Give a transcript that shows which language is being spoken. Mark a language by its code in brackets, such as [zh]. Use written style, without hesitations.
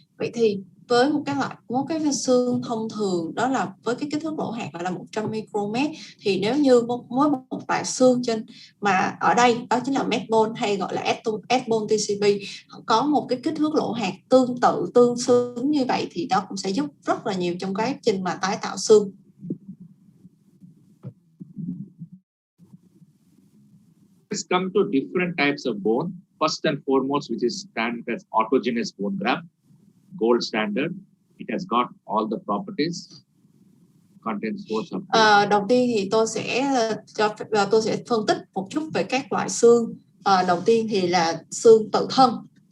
[vi] Vậy thì với một cái xương thông thường đó là với cái kích thước lỗ hạt là 100 micromet, thì nếu như mỗi một loại xương trên mà ở đây đó chính là medbone hay gọi là S-bone TCP có một cái kích thước lỗ hạt tương xứng như vậy thì đó cũng sẽ giúp rất là nhiều trong quá trình mà tái tạo xương. [en] Let's come to different types of bone. First and foremost, which is standard as autogenous bone graft, gold standard. It has got all the properties. Contains source of. [vi] Đầu tiên thì tôi sẽ phân tích một chút về các loại xương. Đầu tiên thì là xương tự thân.